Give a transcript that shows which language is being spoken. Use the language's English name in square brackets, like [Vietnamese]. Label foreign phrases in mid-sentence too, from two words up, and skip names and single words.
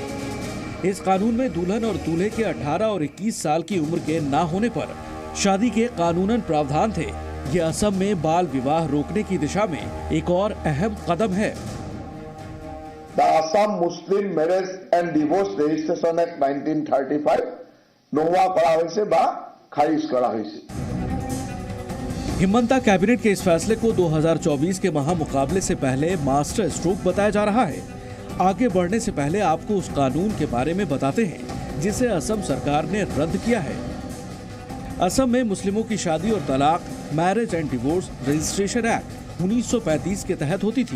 [Hindi] इस कानून में दुल्हन और दूल्हे के 18 और 21 साल की उम्र के ना होने पर शादी के कानूनन प्रावधान थे। ये असम में बाल विवाह रोकने की दिशा में एक और अहम कदम है। [Assamese] The Assam Muslim Marriage and Divorce Registration Act 1935 নোহোৱা কৰা হৈছে বা খাৰিজ কৰা হৈছে। [Hindi] हिमंता कैबिनेट के इस फैसले को 2024 के महामुकाबले से पहले [English] master stroke [Hindi] बताया जा रहा है। आगे बढ़ने से पहले आपको उस कानून के बारे में बताते हैं जिसे असम सरकार ने रद्द किया है। असम में मुस्लिमों की शादी और तलाक मैरिज एंड डिवोर्स रजिस्ट्रेशन एक्ट 1935 के तहत होती थी।